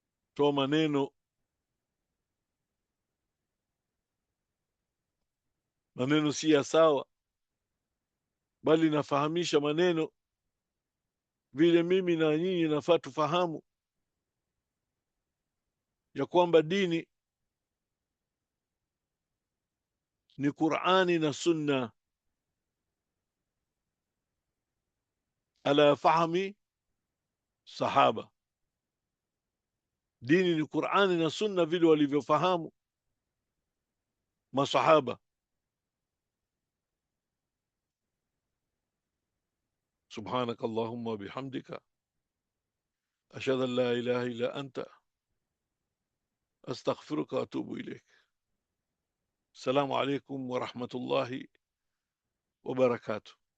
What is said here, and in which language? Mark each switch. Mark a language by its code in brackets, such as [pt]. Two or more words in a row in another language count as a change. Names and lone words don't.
[sw] toa maneno si ya sawa, bali nafahamisha maneno vile mimi na nyinyi nafaa tufahamu ya kwamba dini ni Qur'ani na Sunna [ar] على فهم الصحابة. [sw] Dini ni Qur'ani na Sunna vile walivyofahamu masahaba. [ar] سبحانك اللهم وبحمدك أشهد أن لا إله إلا أنت أستغفرك وأتوب إليك. السلام عليكم ورحمة الله وبركاته.